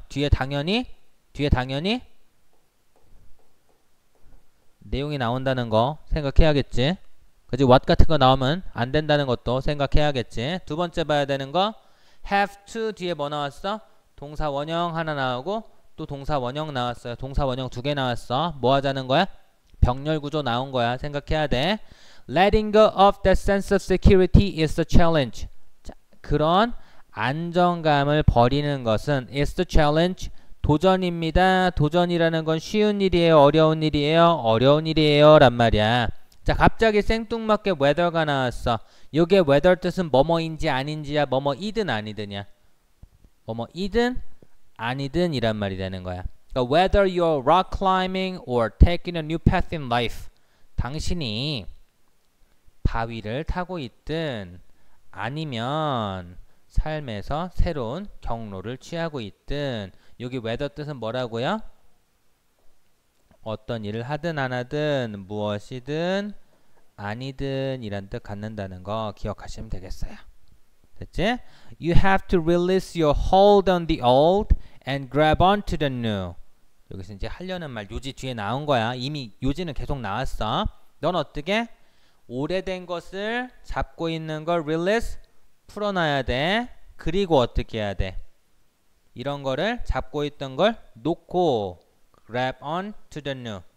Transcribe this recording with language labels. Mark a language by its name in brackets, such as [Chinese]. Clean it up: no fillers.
[Korean] 뒤에 당연히 내용이 나온다는 거 생각해야겠지. 그지? what 같은 거 나오면 안 된다는 것도 생각해야겠지. 두 번째 봐야 되는 거 have to 뒤에 뭐 나왔어? 동사 원형 하나 나오고 또 동사 원형 나왔어요. 동사 원형 두 개 나왔어. 뭐 하자는 거야? 병렬 구조 나온 거야. 생각해야 돼. [English] Letting go of that sense of security is the challenge. [Korean] 자, 그런 안정감을 버리는 것은 [English] is the challenge. [Korean] 도전입니다. 도전이라는 건 쉬운 일이에요? 어려운 일이에요? 어려운 일이에요. 란 말이야. 자, 갑자기 생뚱맞게 whether가 나왔어. 여기에 whether 뜻은 뭐뭐인지 아닌지야? 뭐뭐이든 아니든이야? 뭐뭐이든 아니든 이란 말이 되는 거야. 그러니까 [English] whether you're rock climbing or taking a new path in life. [Korean] 당신이 바위를 타고 있든 아니면 삶에서 새로운 경로를 취하고 있든 여기 whether 뜻은 뭐라고요? 어떤 일을 하든 안 하든 무엇이든 아니든 이란 뜻 갖는다는 거 기억하시면 되겠어요. 됐지? [English] You have to release your hold on the old and grab onto the new. [Korean] 여기서 이제 하려는 말 요지 뒤에 나온 거야. 이미 요지는 계속 나왔어. 넌 어떻게? 오래된 것을 잡고 있는 걸 release 풀어놔야 돼. 그리고 어떻게 해야 돼? 이런 거를 잡고 있던 걸 놓고 [English] grab on to the new.